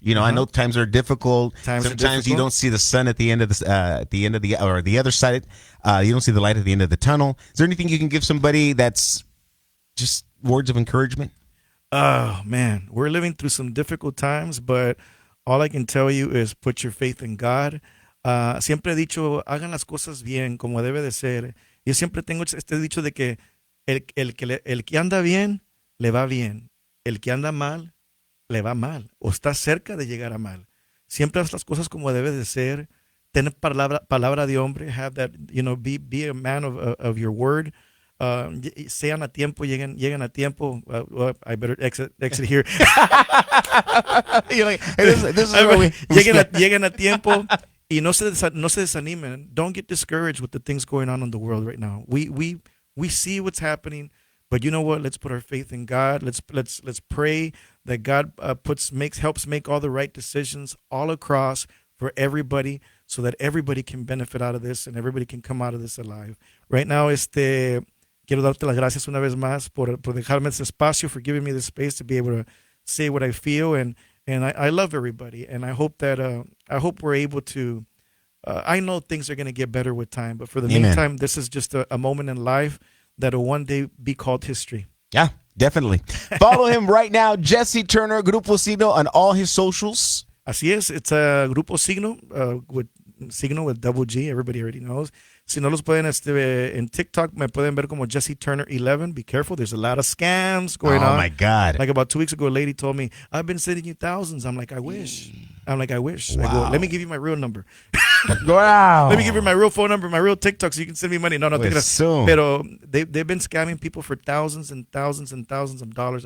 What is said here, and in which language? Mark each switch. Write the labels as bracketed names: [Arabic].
[English] You know, I know times are difficult. Sometimes you don't see the sun at the end of the other side. You don't see the light at the end of the tunnel. Is there anything you can give somebody that's just words of encouragement? Oh, man, we're living through some difficult times, but all I can tell you is put your faith in God. [Spanish] Siempre he dicho, hagan las cosas bien, como debe de ser. Yo siempre tengo este dicho de que el que anda bien, le va bien. El que anda mal, le va mal. O está cerca de llegar a mal. Siempre haz las cosas como debe de ser. Ten palabra de hombre. Have that, be a man of your word. sean a tiempo, lleguen a tiempo. [English] Well, I better exit here. You're like, hey, this is where we [Spanish] lleguen a tiempo. Y no se desanimen. [English] Don't get discouraged with the things going on in the world right now. We see what's happening, but you know what? Let's put our faith in God. Let's pray that God helps make all the right decisions all across for everybody, so that everybody can benefit out of this and everybody can come out of this alive. Right now, quiero darte las gracias una vez más por dejarme este espacio, for giving me the space to be able to say what I feel, and I love everybody, and I hope we're able to. I know things are going to get better with time, but for the meantime, this is just a moment in life that will one day be called history. Yeah, definitely. Follow him right now, Jesse Turner, Grupo Siggno, on all his socials. Así es, it's a Grupo Siggno, with Siggno with double G, everybody already knows. [Spanish] Si no los pueden, en TikTok, me pueden ver como Jesse Turner 11. [English] Be careful, there's a lot of scams going on. Oh my God. Like about 2 weeks ago, a lady told me, I've been sending you thousands. I'm like, I wish. Wow. I go, let me give you my real number. Wow. Let me give you my real phone number, my real TikTok, so you can send me money. No, pero they've been scamming people for thousands and thousands and thousands of dollars.